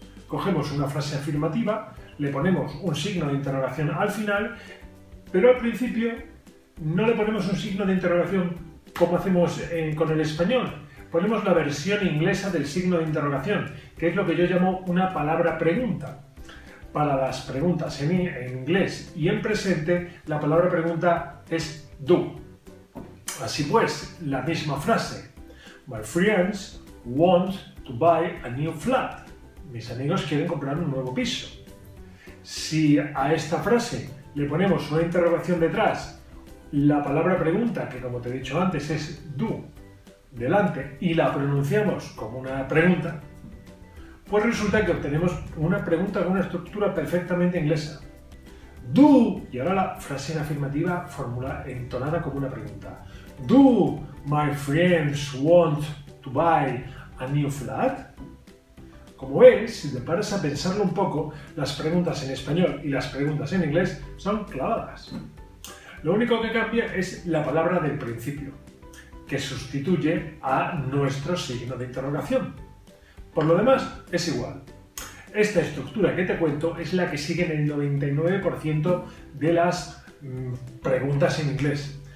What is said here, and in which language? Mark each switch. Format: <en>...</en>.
<es>Cogemos una frase afirmativa, le ponemos un signo de interrogación al final, pero al principio no le ponemos un signo de interrogación como hacemos con el español. Ponemos la versión inglesa del signo de interrogación, que es lo que yo llamo una palabra pregunta. Para las preguntas en inglés y en presente, la palabra pregunta es do. Así pues, la misma frase.</es> <en>My friends want to buy a new flat.</en> <es>Mis amigos quieren comprar un nuevo piso. Si a esta frase le ponemos una interrogación detrás, la palabra pregunta, que como te he dicho antes es do, delante, y la pronunciamos como una pregunta, pues resulta que obtenemos una pregunta con una estructura perfectamente inglesa. Do, y ahora la frase en afirmativa entonada como una pregunta.</es> <en>Do my friends want to buy a new flat?</en> <es>Como ves, si te paras a pensarlo un poco, las preguntas en español y las preguntas en inglés son clavadas. Lo único que cambia es la palabra del principio, que sustituye a nuestro signo de interrogación. Por lo demás, es igual. Esta estructura que te cuento es la que siguen el 99% de las preguntas en inglés.</es>